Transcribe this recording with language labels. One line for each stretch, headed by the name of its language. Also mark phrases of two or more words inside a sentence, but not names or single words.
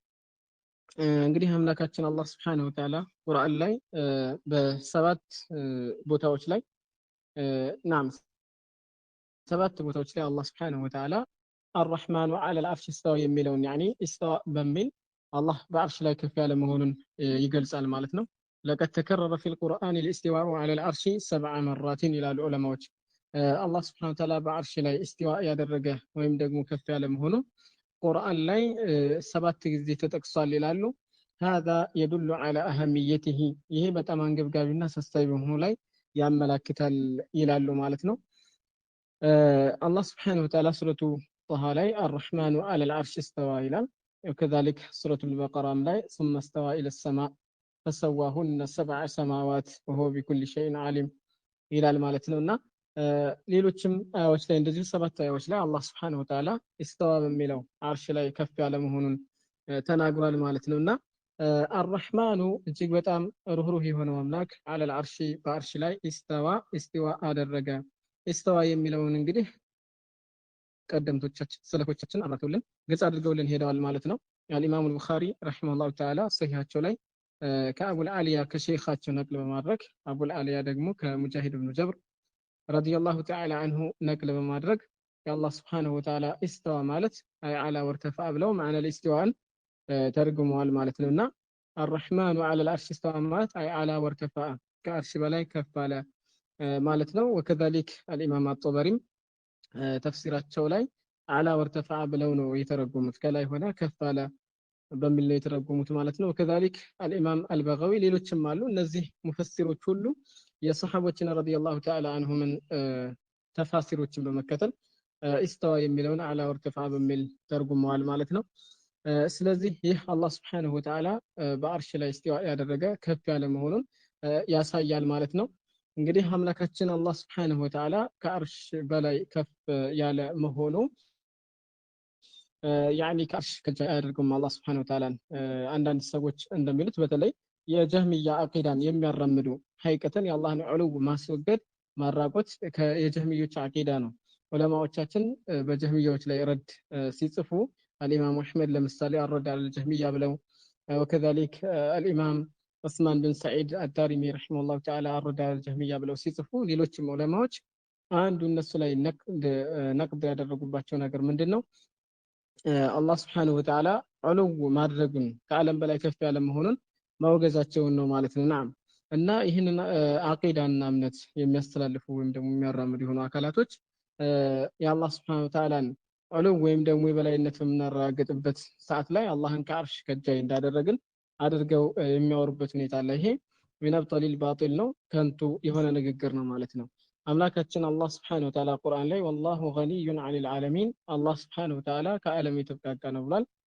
Amharic: እንግዲህ አምላካችን አላህ
Arabic: سبحانه وتعالى
Amharic: ቁርአን ላይ በሰባት ቦታዎች ላይ ናም 7 ቦታዎች ላይ አላህ
Arabic: سبحانه وتعالى الرحمن على العرش استوى
Amharic: የሚለውን ያኒ እስተዋ በሚል አላህ በአርሽ ላይ ከፍ ያለ መሆኑን ይገልጻል ማለት ነው።
Arabic: لقد تكرر في القرآن الاستواء على العرش 7 مرات
Amharic: ይላሉ ዑለማዎች። አላህ
Arabic: سبحانه وتعالى
Amharic: በአርሽ ላይ እስቲዋ ያደረገ ወይም ደግሞ ከፍ ያለ መሆኑ ቁርአን ላይ 7 ጊዜ ተጠቅሷል ይላሉ።
Arabic: هذا يدل على أهميته
Amharic: ይሄ በጣም አንገብጋቢና አሳሳቢ በመሆኑ ላይ ያመላክታል ይላሉ ማለት ነው። አላህ
Arabic: سبحانه وتعالى
Amharic: ሱረቱ ጣሃ ላይ
Arabic: الرحمن على العرش استوى
Amharic: ይላል። وكذلك ሱረቱ البقرة ላይ
Arabic: ثم استوى إلى السماء فسواهن 7 سماوات وهو بكل شيء عليم
Amharic: ይላል ማለት ነውና ሌሎችም አያዎች ላይ እንደዚህ 7 አያዎች ላይ አላህ
Arabic: سبحانه وتعالى
Amharic: استوى በሚለው አርሽ ላይ ከፍ ያለ መሆኑን ተናግሯል ማለት ነውና الرحمن እጅግ በጣም ሩህሩህ የሆነው አምላክ
Arabic: على العرش
Amharic: በአርሽ ላይ استوى አደረገ። استوى የሚለውን እንግዲህ ቀደምቶቻችን ሰለፎቻችን አራቱልን ግልጽ አድርገውልን ሄደዋል ማለት ነው።
Arabic: الإمام البخاري رحمه الله تعالى
Amharic: ሰሂሃቸው ላይ ከአቡ አልዓሊያ ከሼኻቸው ነቅል በማድረግ አቡ አልዓሊያ ደግሞ ከሙጃሂድ ኢብኑ ጀብር
Arabic: رضي الله تعالى عنه
Amharic: ነቅል በማድረግ የአላህ
Arabic: سبحانه وتعالى
Amharic: استوى ማለት
Arabic: أي علا وارتفع
Amharic: ብለው
Arabic: معنى الاستواء
Amharic: ተርጉመዋል ማለት ነውና
Arabic: الرحمن على العرش استوى
Amharic: ማለት
Arabic: أي علا وارتفع
Amharic: ከአርሽ በላይ ከፍ አለ ማለት ነው።
Arabic: وكذلك الإمام الطبري
Amharic: ተፍሲራቸው ላይ
Arabic: علا وارتفع
Amharic: ብለው ነው የተረጎሙት ከላይ ሆነ ከፍ አለ በሚል ነው የተረጎሙት ማለት ነው።
Arabic: وكذلك الإمام البغوي
Amharic: ሌሎችም አሉ። እነዚህ ሙፈሲሮች ሁሉ የሰሃቦችን
Arabic: رضي الله تعالى عنهم
Amharic: ተፋሲሮችን በመከተል استوى የሚለውን
Arabic: علا وارتفع
Amharic: በሚል ተርጉመዋል ማለት ነው። ስለዚህ ይህ አላህ
Arabic: سبحانه وتعالى
Amharic: በአርሽ ላይ استوى ያደረገ ከፍ ያለ መሆኑን ያሳያል ማለት ነው። እንግዲህ አምላካችን አላህ
Arabic: سبحانه وتعالى
Amharic: ከአርሽ በላይ ከፍ ያለ መሆኑ ያኒ ከአርሽ ከፍ ያደርገውም አላህ
Arabic: سبحانه وتعالى
Amharic: አንዳንድ ሰዎች እንደሚሉት በተለይ የጀህሚያ አቂዳን የሚያራምዱ ሐቂቀተን የአላህን ዑሉው ማስወገድ ማራቆት የጀህሚዮች አቂዳ ነው። ዑለማዎቻችን በጀህሚያዎች ላይ ረድ ሲጽፉ
Arabic: الإمام أحمد
Amharic: ለምሳሌ
Arabic: الرد على
Amharic: الجهمية ብለው
Arabic: وكذلك الإمام عثمان بن سعيد الدارمي رحمه الله تعالى الرد على الجهمية
Amharic: ብለው ሲጽፉ ሌሎችም ዑለማዎች አንዱ እነሱ ላይ ነቅድ ያደረጉባቸው ነገር ምንድነው አላህ
Arabic: سبحانه وتعالى
Amharic: ዑሉው ማድረጉን ከዓለም በላይ ከፍ ያለ መሆኑን ማውገዛቸውን ነው ማለት ነው። ናም እና ይህንን አቂዳና እምነት የሚያስተላልፉ ወይም ደግሞ የሚያራምዱ የሆኑ አካላቶች የአላህ
Arabic: سبحانه وتعالى
Amharic: ዑሉው ወይም ደግሞ የበላይነት በምናረጋግጥበት ሰዓት ላይ አላህን ከአርሽ ከጃይ እንዳደረግን አድርገው የሚያወሩበት ሁኔታ አለ። ይሄ ቢነብጠሊል ባጢል ነው፣ ከንቱ የሆነ ንግግር ነው ማለት ነው። አምላካችን አላህ
Arabic: سبحانه وتعالى
Amharic: ቁርአን ላይ
Arabic: والله غني عن العالمين
Amharic: አላህ
Arabic: سبحانه وتعالى
Amharic: ከዓለም የተብቃቃ ነው ብሏል።